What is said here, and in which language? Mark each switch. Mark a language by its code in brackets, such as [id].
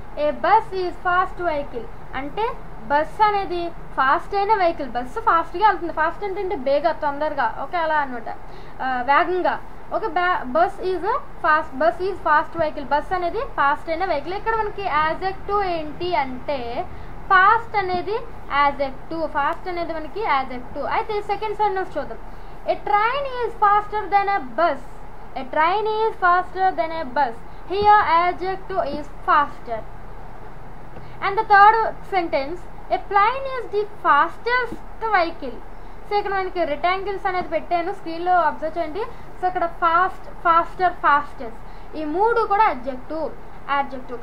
[en] a bus is fast vehicle [te] అంటే bus అనేది fast అయిన వెహికల్. బస్సు ఫాస్ట్గా వెళ్తుంది. ఫాస్ట్ అంటే బేగా, తొందరగా, ఓకే అలా అనమాట, వేగంగా. Okay, [en] Bus is fast vehicle. [te] Bus అనేది ఫాస్ట్ అయిన వెహికల్. ఇక్కడ మనకి యాడ్జెక్టివ్ ఏంటి అంటే ఫాస్ట్ అనేది యాడ్జెక్టివ్. ఫాస్ట్ అనేది మనకి యాడ్జెక్టివ్. అయితే సెకండ్ సెంటెన్స్ చూద్దాం. [en] A train is faster than a bus. A train is faster than a bus. Here adjective is faster. And the third sentence, a plane is the fastest vehicle. [te] So ఇక్కడ మనకి rectangles అనేది పెట్టాను, స్క్రీన్లో observe చేయండి. So ఇక్కడ fast, faster, fastest, ఈ 3 కూడా adjective. Adjective.